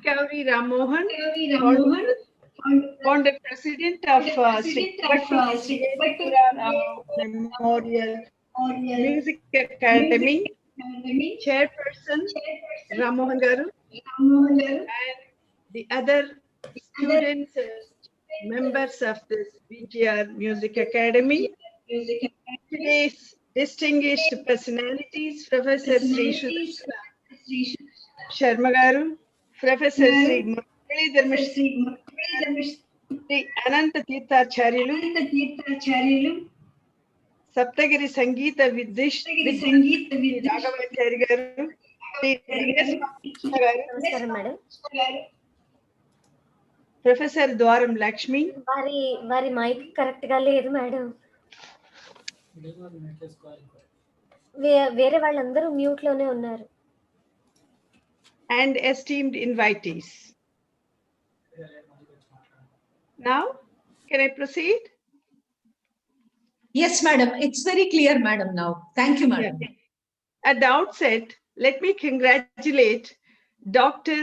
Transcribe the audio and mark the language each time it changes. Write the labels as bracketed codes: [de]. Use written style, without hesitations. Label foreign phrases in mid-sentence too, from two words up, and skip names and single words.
[en] Gauri Ramohan, founder president of Memorial Music Academy, chairperson Ramohan Garu, and the other students, members of this VGR Music Academy. Today's distinguished personalities, Professor Sri Sharma Garu, Professor Sri Muralidhar Mishra, Sri Ananta Tirthacharyalu, Saptagiri Sangeetha Raghavacharya Garu, Sri Vijayeswar Garu, [te] నమస్కారం మేడం. [en] Professor Dwaram Lakshmi, [te] వారి [en] mic correct [te] గా లేదు మేడం. వేరే వాళ్ళందరూ మ్యూట్ లోనే ఉన్నారు. [en] and esteemed invitees. Now, can I proceed? Yes, madam. It's very clear, madam, now. Thank you, madam. At the outset, let me congratulate Dr.